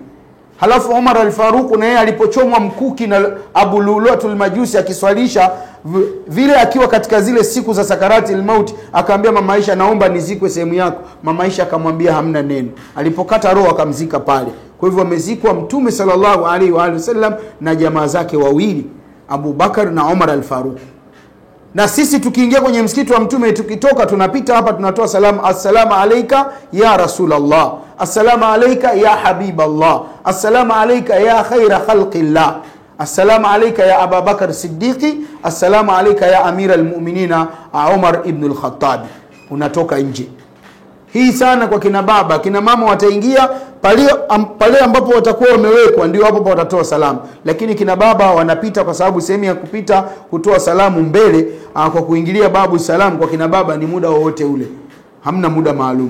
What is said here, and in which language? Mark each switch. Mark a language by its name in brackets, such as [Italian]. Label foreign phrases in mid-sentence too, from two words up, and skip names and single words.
[Swahili] Halafu Umar al-Faruq naye alipochomwa mkuki na Abu Luluatul Majusi akiswalisha vile, akiwa katika zile siku za [Arabic] سكرات الموت, [Swahili] akaambia mama Aisha, naomba nizikwe sehemu yako. Mama Aisha akamwambia hamna neno. Alipokata roho akamzika pale. Kwa hivyo amezikwa Mtume [Arabic] صلى الله عليه وسلم [Swahili] na jamaa zake wawili, Abu Bakar na Umar al-Faruq. Na sisi tukiingia kwenye msikiti wa Mtume, tukitoka tunapita hapa, tunatoa salamu, [Arabic] السلام عليك يا رسول الله السلام عليك يا حبيب الله السلام عليك يا خير خلق الله السلام عليك يا أبا بكر الصديق السلام عليك يا أمير المؤمنين عمر بن الخطاب. [Swahili] Unatoka nje. Hii sana kwa kina baba. Kina mama wataingia pale ambapo watakuwa wamewekwa, ndio hapo watatoa salamu. Lakini kina baba wanapita, kwa sababu sehemu ya kupita kutoa salamu mbele kwa kuingilia babu salamu kwa kina baba ni muda wowote ule, hamna muda maalum.